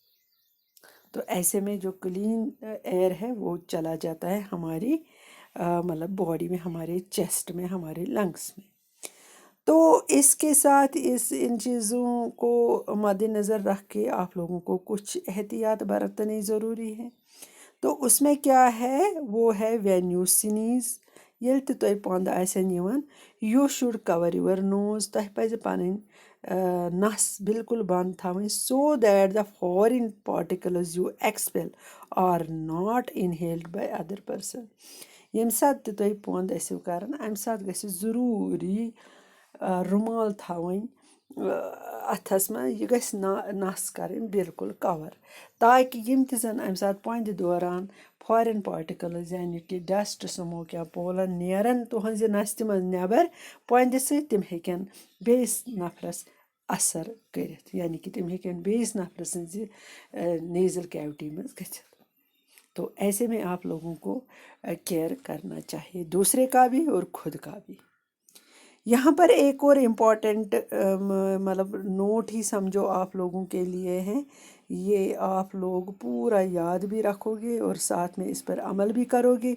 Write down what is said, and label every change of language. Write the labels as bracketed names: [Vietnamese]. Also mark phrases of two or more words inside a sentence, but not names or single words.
[Urdu] تو ایسے میں جو [English] clean air [Urdu] ہے وہ چلا جاتا ہے ہماری مطلب باڈی میں، ہمارے چیسٹ میں، ہمارے لنگس میں. تو اس کے ساتھ ان چیزوں کو مد نظر رکھ کے آپ لوگوں کو کچھ احتیاط برتنی ضروری ہے. تو اس میں کیا ہے وہ ہے [English] when you sneeze [Kashmiri] یل تہ تۄہہِ پند آسن یِوان [English] you should cover your nose. [Kashmiri] تۄہہِ پزِ پنٕنۍ نس بالکل بند تھاوٕنۍ [English] so that the foreign particles you expel are not inhaled by other person. [Kashmiri] ییٚمہِ ساتہٕ تہِ تُہۍ پۄنٛد ٲسِو کران امہِ ساتہٕ گژھِ ضروٗری رُمال تھاوٕنۍ اَتھس منٛز. یہِ گژھِ نس کرٕنۍ بالکل کور تاکہِ یِم تہِ زن امہِ ساتہٕ پۄندِ دوران [English] foreign particles [Kashmiri] یعنی کہِ [English] dust smoke [Kashmiri] یا پولن نیرن تُہنزِ نستہِ منٛز نٮ۪بر پۄندِ سۭتۍ تِم ہیٚکن بیٚیِس نفرس اثر کٔرِتھ یعنی کہ تِم ہیٚکن بیٚیِس نفرٕ سٕنٛزِ [English] nasal cavity [Kashmiri] منٛز گٔژھِتھ. [Urdu] تو ایسے میں آپ لوگوں کو کیئر کرنا چاہیے دوسرے کا بھی اور خود کا بھی. یہاں پر ایک اور امپورٹنٹ مطلب نوٹ ہی سمجھو آپ لوگوں کے لیے ہیں. یہ آپ لوگ پورا یاد بھی رکھو گے اور ساتھ میں اس پر عمل بھی کرو گے.